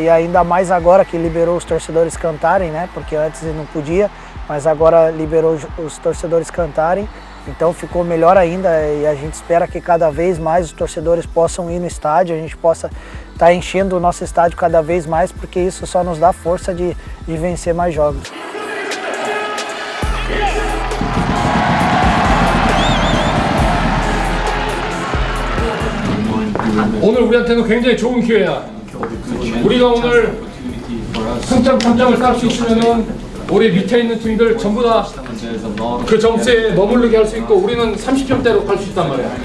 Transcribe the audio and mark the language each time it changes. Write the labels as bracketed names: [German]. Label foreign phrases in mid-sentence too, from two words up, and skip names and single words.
[Portuguese] E ainda mais agora que liberou os torcedores cantarem, né? Porque antes não podia, mas agora liberou os torcedores cantarem. Então ficou melhor ainda e a gente espera que cada vez mais os torcedores possam ir no estádio, a gente possa estar enchendo o nosso estádio cada vez mais, porque isso só nos dá força de vencer mais jogos. [Korean] 오늘 우리한테는 굉장히 좋은 기회야. 우리가 오늘 승점 3점을 딸 수 있으면은 우리 밑에 있는 팀들 전부 다 그 점수에 머무르게 할 수 있고 우리는 30점대로 갈 수 있단 말이야.